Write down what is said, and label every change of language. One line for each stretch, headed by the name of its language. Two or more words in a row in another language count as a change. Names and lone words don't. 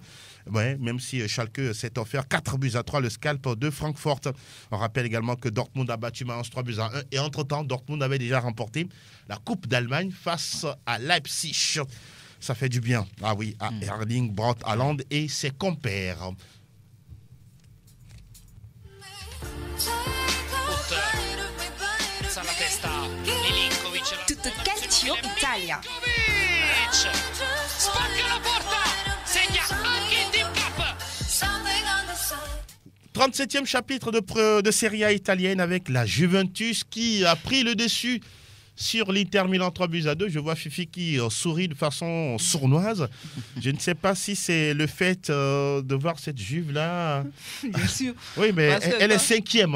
French: Ouais, même si Schalke s'est offert 4-3 le scalp de Francfort. On rappelle également que Dortmund a battu Mayence 3-1 et entre-temps, Dortmund avait déjà remporté la Coupe d'Allemagne face à Leipzig. Ça fait du bien, ah oui, à Erling Braut Haaland et ses compères.
Italian: Tutto calcio Italia. Spacca la porta, segna anche il Team Cup.
French: 37e chapitre de Serie A italienne avec la Juventus qui a pris le dessus sur l'Inter Milan 3-2. Je vois Fifi qui sourit de façon sournoise. Je ne sais pas si c'est le fait de voir cette Juve-là. Bien sûr. Oui, mais elle est cinquième.